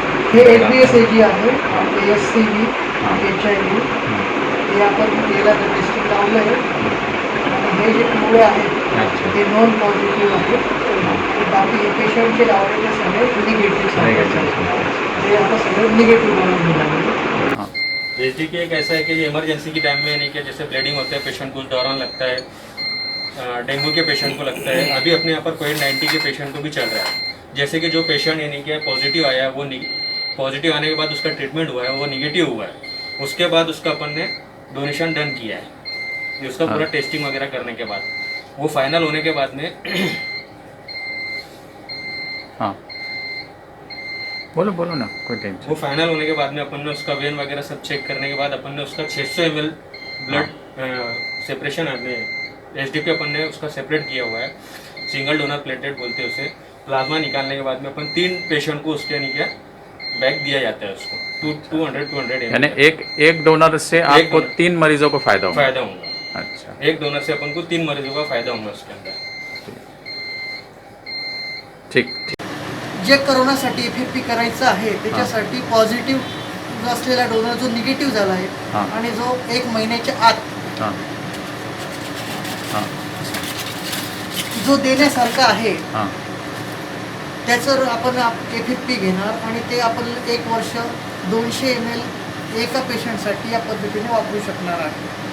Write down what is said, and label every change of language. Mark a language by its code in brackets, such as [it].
[mr] हे HBsAg आहे, HCV, HIV हे आपण याला टेस्टिंग लावलं आहे आणि हे जे पिवळे आहेत [hi] अच्छा. [mr] ते नॉन पॉझिटिव्ह आहेत आणि बाकी हे पेशंटचे लावलेले सगळे निगेटिव्ह ते आता सगळे निगेटिव्ह म्हणून मिळाले. [hi] हाँ. जैसे कि एक ऐसा है कि इमरजेंसी के टाइम में यानी कि जैसे ब्लीडिंग होता है, पेशेंट को दौरान लगता है, डेंगू के पेशेंट को लगता है, अभी अपने यहाँ पर कोविड-19 के पेशेंट को भी चल रहा है. जैसे कि जो पेशेंट यानी कि पॉजिटिव आया, वो पॉजिटिव आने के बाद उसका ट्रीटमेंट हुआ है, वो निगेटिव हुआ है, उसके बाद उसका अपन ने डोनेशन डन किया है. ये उसका पूरा टेस्टिंग वगैरह करने के बाद वो फाइनल होने के बाद में हाँ बोलो बोलो ना, कोई टेंशन. वो फाइनल होने के बाद में अपन ने उसका वेन वगैरह सब चेक करने के बाद अपन ने उसका 600 ml ब्लड सेपरेशन SDP अपन ने उसका सेपरेट किया हुआ है. सिंगल डोनर प्लेटेड बोलते हैं उसे. प्लाज्मा निकालने के बाद में अपन 3 पेशेंट को उसके यानी क्या बैग दिया जाता है उसको 200 यानी ml. एक डोनर से आपको डोनर. 3 मरीजों को फायदा होगा. फायदा होगा. अच्छा. एक डोनर से अपन को 3 मरीजों का फायदा होगा उसके अंदर. ठीक. [mr] जे करोनासाठी FFP करायचं आहे त्याच्यासाठी पॉझिटिव्ह असलेला डोनर जो निगेटिव्ह झाला आहे [hi] हां. [mr] आणि जो 1 महिन्याच्या आत [hi] हाँ हाँ [mr] जो देण्यासारखा आहे [hi] हाँ [mr] त्याचं आपण FFP घेणार आणि ते आपण 1 वर्ष 200 ml एका पेशंटसाठी या पद्धतीने वापरू शकणार आहे.